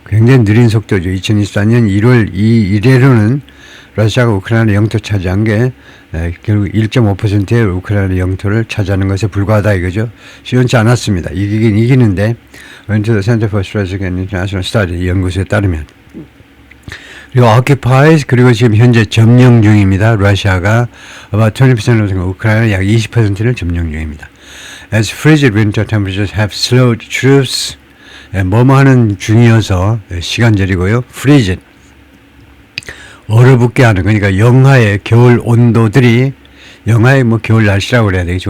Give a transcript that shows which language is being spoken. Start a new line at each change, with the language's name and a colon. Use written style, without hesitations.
Korean: 굉장히 느린 속도죠. 2024년 1월 이래로는 러시아가 우크라이나 영토 차지한 게 결국 1.5%의 우크라이나 영토를 차지하는 것에 불과하다 이거죠. 쉬운치 않았습니다. 이기긴 이기는데
English: According to the Center for Strategic and International Study
Korean: 연구소에 따르면 그리고 occupies 그리고 지금 현재 점령 중입니다. 러시아가
English: about 20% of
Korean: 우크라이나 약 20%를 점령 중입니다.
English: As frigid winter temperatures have slowed troops
Korean: 뭐뭐 하는 중이어서 시간절이고요. frigid 얼어붙게 하는, 그러니까 영하의 겨울 온도들이 영하의 뭐 겨울 날씨라고 그래야 되겠죠.